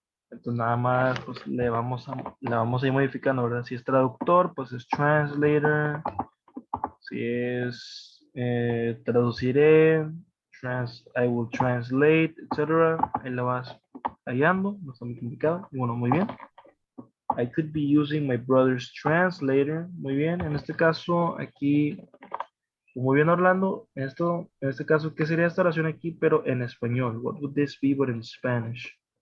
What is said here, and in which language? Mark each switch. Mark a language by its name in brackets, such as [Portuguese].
[Spanish] Entonces nada más pues, le vamos a ir modificando, ¿verdad? Si es traductor, pues es translator. Si es traduciré, [English] I will translate, [Spanish] etcétera. Ahí la vas hallando, no está muy complicado. Y bueno, muy bien. [English] I could be using my brother's translator. [Spanish] Muy bien, en este caso aquí, muy bien Orlando, en este caso, ¿qué sería esta oración aquí, pero en español? [English] What would this be, but in Spanish?